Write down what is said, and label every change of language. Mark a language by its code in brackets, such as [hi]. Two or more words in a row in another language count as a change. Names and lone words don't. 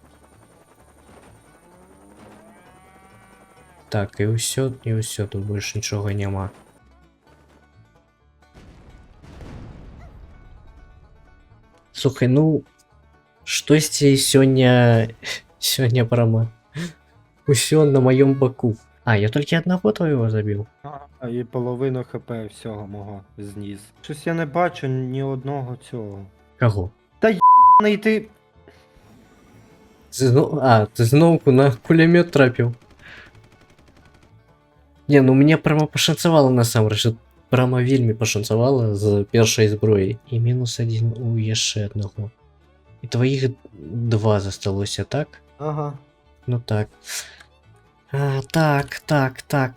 [be] Так, і ўсё, тут больш нічога няма. Слухай, ну, штосьці сёння прямо усё на маём баку. Я толькі аднаго твайго забіў. [uk] І половину хп всього мого зніс. Щось я не бачу ні одного цього. [be] Каго? [uk] Не ти... [be] Ти зноўку на кулямёт трапіў. Не, ну мне прямо пашанцавала насамрэч. Прямо вельмі пашанцавала з першай зброі. І мінус 1 у яшчэ аднаго. І тваіх 2 засталося, так? Ага. Ну так. Так.